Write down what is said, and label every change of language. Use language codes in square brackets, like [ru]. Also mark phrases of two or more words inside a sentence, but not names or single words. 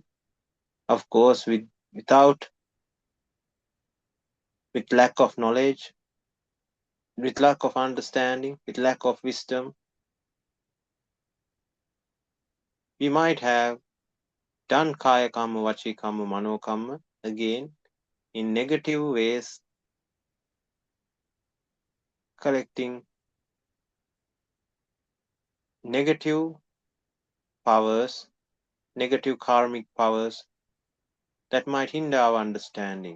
[en] Of course, with lack of knowledge, with lack of understanding, with lack of wisdom, we might have done [pi] kaya kamma, vachi kamma, mano kamma [en] again in negative ways, collecting negative powers, negative karmic powers that might hinder our understanding.